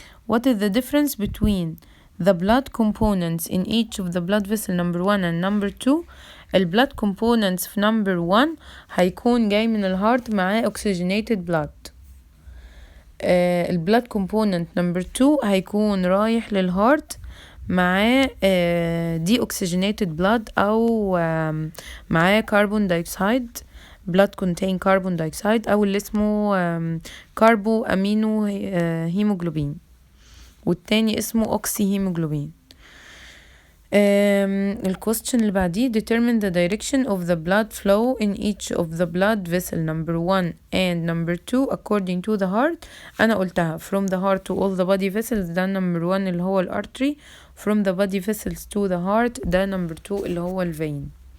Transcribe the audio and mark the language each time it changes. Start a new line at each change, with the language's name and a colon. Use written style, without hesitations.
English: What is the difference between the blood components in each of the blood vessel number 1 and number 2؟ blood components في number 1
Arabic: هيكون جاي من الهارت معاه
English: oxygenated blood. blood component number 2 هيكون رايح للهارت معاه deoxygenated blood أو معاه carbon dioxide.
Arabic: blood contain carbon dioxide أو اللي اسمه كاربو أمينو هيموجلوبين، والتاني اسمه أوكسي هيموجلوبين. الكويستشن اللي بعديه
English: determine the direction of the blood flow in each of the blood vessel number 1 and number 2 according to the heart. أنا قلتها from the heart to all the body vessels ده number 1 اللي هو الارتري. from the body vessels to the heart ده number 2 اللي هو الفين.